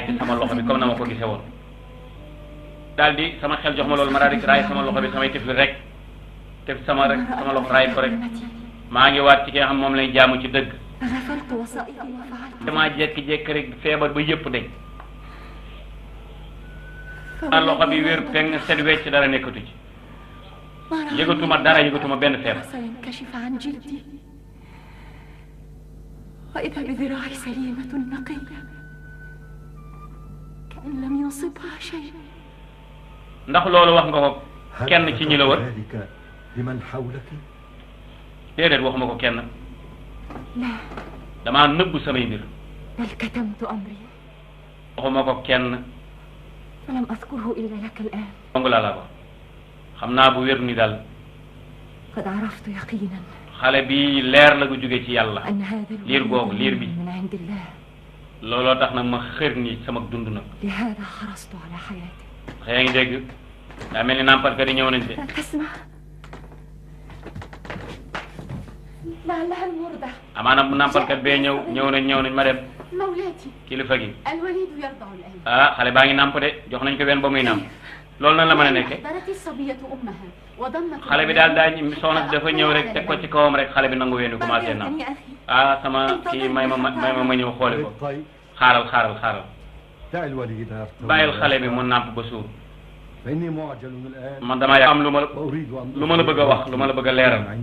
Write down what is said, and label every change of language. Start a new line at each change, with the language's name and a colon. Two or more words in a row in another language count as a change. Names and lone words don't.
Wolof: ci sama loxo bi comme na ma ko gisee woon daal di sama xel jox ma loolu ma daal di raay sama loxo bi samay tifli rek te sama loxo raay ko rek maa ngi waat ci ki nga xam moom lay jaamu ci dëgg damaa jékki-jékki rek feebar ba yëpp dañ loxo bi wér peng set wecc dara nekkatu ci yëgatuma dara yëgatuma benn feebar
Arabic: وإذا بذراعي سليمة نقية كأن لم يصبها شيء
Wolof: ndax loolu wax nga ko kenn ci ñi la wër déedéet waxuma ko kenn damaa nëbb samay mbir
Arabic: بل كتمت أمري
Wolof: waxuma ko kenn
Arabic: فلم أذكره إلا لك الآن
Wolof: dong laa la ko xam naa bu wér ni daal
Arabic: قد عرفت يقينا
Wolof: xale bi leer la gu jóge ci yàlla
Arabic: أن هذا
Wolof: liir googu liir bi
Arabic: من عند الله
Wolof: looloo tax nag ma xër ni sama dund nag.
Arabic: لهذا حرصت على حياتك.
Wolof: yaa ngi dégg daa mel ni nàmpalkat yi ñëw nañ de.
Arabic: اسمع. لعلها المرضع.
Wolof: amaana bu nàmpalkat bee ñëw nañ ma dem.
Arabic: مولاتي.
Wolof: kilifa gi.
Arabic: الوليد يرضع الآن.
Wolof: xale baa ngi nàmp de jox nañ ko benn ba muy nàmp loolu nan la mën a nekkee.
Arabic: أحضرت الصبية أمها وضمت.
Wolof: xale bi daal soxna si dafa ñëw rek teg ko ci kawam rek xale bi nangu wéenu commencé nàmp. sama kii may ma ñëw xooli ko. xaaral. bàyyil xale bi mu nàmp ba suur. man damaa am lu ma la bëgg a wax lu ma la bëgg a leeral.